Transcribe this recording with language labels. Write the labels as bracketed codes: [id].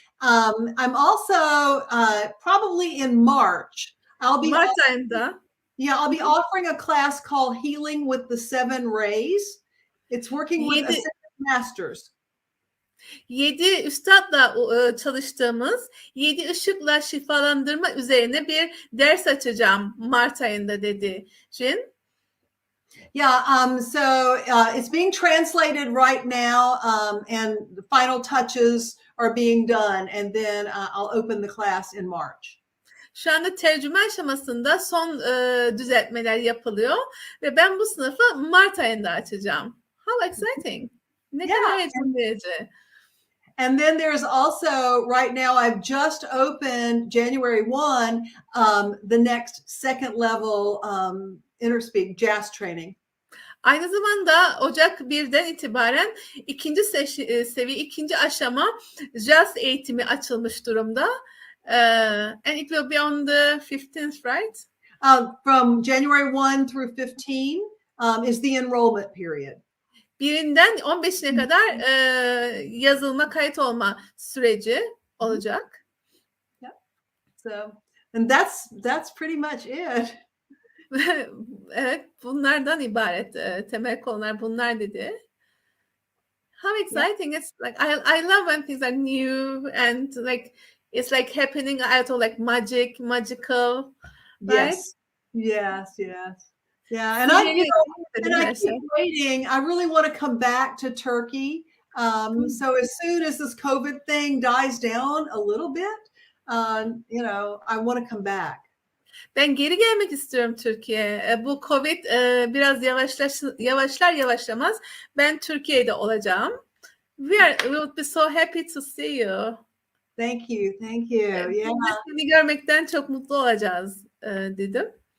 [en] I'm also probably in March. [tr] Mart ayında. [en] Yeah, I'll be offering a class called Healing with the Seven Rays. It's working with Ascended Masters. [tr] 7 üstadla çalıştığımız 7 ışıkla şifalandırma üzerine bir ders açacağım Mart ayında dedi Jin. [en] Yeah, so it's being translated right now and the final touches are being done and then I'll open the class in March. [tr] Şu anda tercüme aşamasında son düzeltmeler yapılıyor ve ben bu sınıfı Mart ayında açacağım. [en] How exciting. [tr] Ne kadar heyecan verici. [en] And then there's also, right now, I've just opened January 1, the next second level InnerSpeak jazz training. [tr] Aynı zamanda Ocak 1'den itibaren ikinci seviye, ikinci aşama jazz eğitimi açılmış durumda. [en] And it will be on the 15th, right? From January 1 through 15 is the enrollment period. [tr] 1'inden 15'ine kadar yazılma, kayıt olma süreci olacak. [en] Yeah. So, and that's pretty much it. [tr] Evet, bunlardan ibaret. Temel konular bunlar dedi. [en] How exciting! Yeah. It's like I love when things are new and like it's like happening out of like magical. Right? Yes. Yeah, and I keep waiting. I really want to come back to Turkey. So as soon as this COVID thing dies down a little bit, I want to come back. [tr] Ben geri gelmek istiyorum Türkiye'ye. Bu Covid biraz yavaşlamaz. Ben Türkiye'de olacağım. [en] We would be so happy to see you. Thank you. Yeah. [tr] Seni görmekten çok mutlu olacağız dedim.